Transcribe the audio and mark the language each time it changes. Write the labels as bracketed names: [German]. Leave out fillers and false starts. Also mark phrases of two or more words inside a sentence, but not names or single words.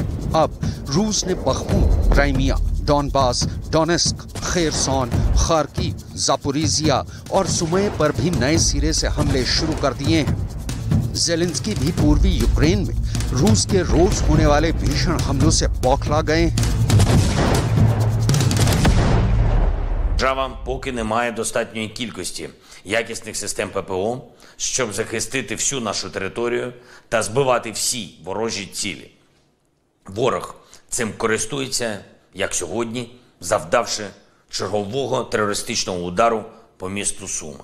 [Hindi] अब रूस ने बख्मूत, क्राइमिया, डॉनबास, डोनेस्क, खेरसोन, खार्किव, जापोरिजिया और सुमे पर भी नए सिरे से हमले शुरू कर दिए हैं। ज़ेलेंस्की भी पूर्वी यूक्रेन में रूस के रोज होने वाले भीषण हमलों से बौखला गए हैं। [Ukrainian] Держава поки не має достатньої кількості якісних систем ППО, щоб захистити всю нашу територію та збивати всі ворожі цілі. Ворог цим користується, як сьогодні, завдавши чергового терористичного удару по місту Суми.